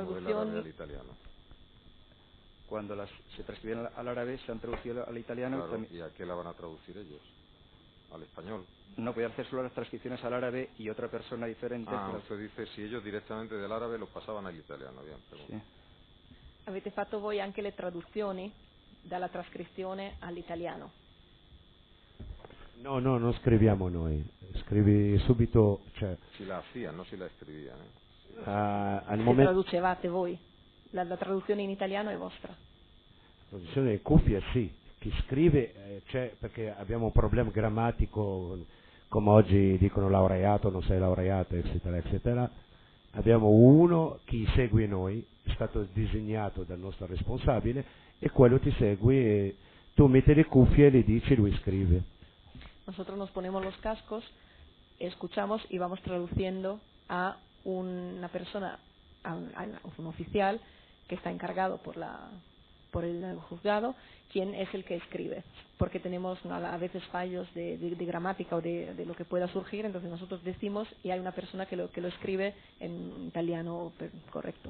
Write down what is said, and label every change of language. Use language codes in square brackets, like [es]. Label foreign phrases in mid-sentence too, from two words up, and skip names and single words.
[es] traducción al italiano. Cuando se transcriben al árabe, se han traducido al italiano. Claro, ¿y a qué la van a traducir ellos? ¿Al español? No, podía hacer solo las transcripciones al árabe y otra persona diferente. Usted dice si ellos directamente del árabe lo pasaban al italiano. Bien, [it] Sì. Avete fatto voi anche le traduzioni dalla trascrizione all'italiano? No, non scriviamo noi, scrivi subito, cioè, [es] Si la hacían, no si la escribían. [it] al Se momento. traducevate voi? La traduzione in italiano è vostra? La traduzione delle cuffie sì, chi scrive c'è perché abbiamo un problema grammatico, come oggi dicono laureato, non sei laureato, eccetera, eccetera. Abbiamo uno che segue noi, è stato disegnato dal nostro responsabile, e quello ti segue e tu metti le cuffie e le dici, lui scrive. [es] Nosotros nos ponemos los cascos, escuchamos y vamos traduciendo a una persona, a un oficial que está encargado por por el juzgado quién es el que escribe, porque tenemos a veces fallos de gramática o de lo que pueda surgir, entonces nosotros decimos y hay una persona que lo escribe en italiano correcto.